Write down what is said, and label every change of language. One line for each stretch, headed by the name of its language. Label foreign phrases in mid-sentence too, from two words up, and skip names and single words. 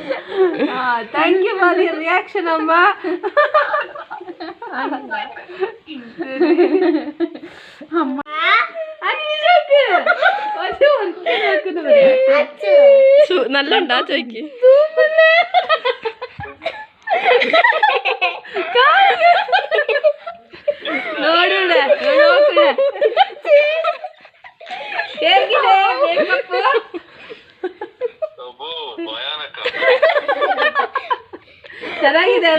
English: Thank you for your reaction ಅಮ್ಮ.
Malayalam: നല്ലുണ്ടാ ചോയ്ക്ക്.
Kannada: ನೋಡುಡೆ ನೋಡುಡೆ ಹೇಗಿದೆ ಬೇಕಪ್ಪ? ಚೆನ್ನಾಗಿದೆ ಅಲ್ಲ?